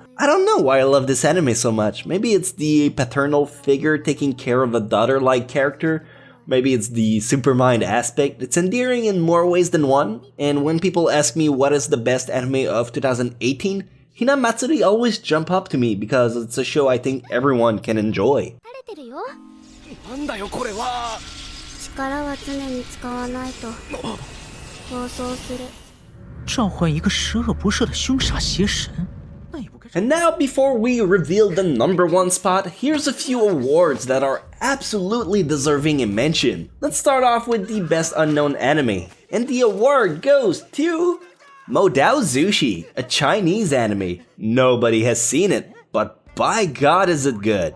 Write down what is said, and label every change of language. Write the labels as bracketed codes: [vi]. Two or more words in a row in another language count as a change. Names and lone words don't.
[en] I don't know why I love this anime so much. Maybe it's the paternal figure taking care of a daughter-like character. Maybe it's the supermind aspect. It's endearing in more ways than one. And when people ask me what is the best anime of 2018, Hinamatsuri always jump up to me because it's a show I think everyone can enjoy. [ja] なんだよこれは。力は常に使わないと暴走する。 [zh] 召唤一个十恶不赦的凶煞邪神，那也不该。 [en] And now, before we reveal the number 1 spot, here's a few awards that are absolutely deserving a mention. Let's start off with the best unknown anime, and the award goes to Modao Zushi, a Chinese anime. Nobody has seen it, but by God is it good.